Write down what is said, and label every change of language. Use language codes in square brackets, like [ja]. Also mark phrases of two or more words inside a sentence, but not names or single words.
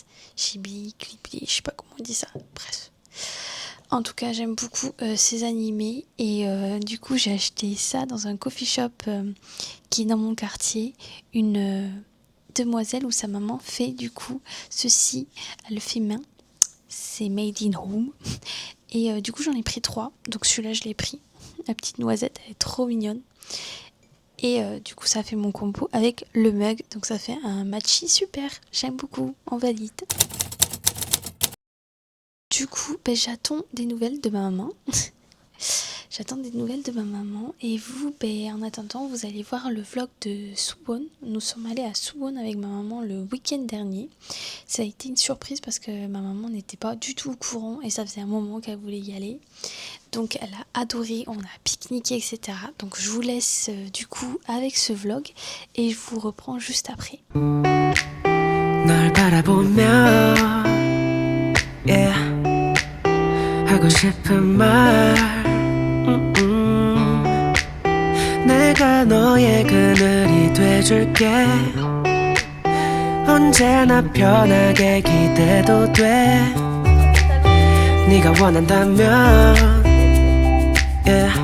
[fr] Ghibli, Ghibli, je sais pas comment on dit ça, bref. En tout cas, j'aime beaucoup ces animés et du coup, j'ai acheté ça dans un [en] coffee shop [fr] qui est dans mon quartier. Une demoiselle ou sa maman fait du coup ceci, elle le fait main. C'est [en] made in home. [fr] Et du coup, j'en ai pris 3. Donc celui-là, je l'ai pris. La petite noisette, elle est trop mignonne. Et du coup, ça fait mon combo avec le mug. Donc ça fait un matchy super. J'aime beaucoup, on valide. Du coup, j'attends des nouvelles de ma maman. Et vous, en attendant, vous allez voir le vlog de Suwon. Nous sommes allés à Suwon avec ma maman le week-end dernier. Ça a été une surprise parce que ma maman n'était pas du tout au courant et ça faisait un moment qu'elle voulait y aller. Donc elle a adoré, on a pique-niqué, etc. Donc je vous laisse du coup avec ce vlog et je vous reprends juste après. [ko] 널 바라보며 yeah. 하고 싶은 말 내가 너의 그늘이 돼줄게 언제나 편하게 기대도 돼 네가 원한다면 yeah.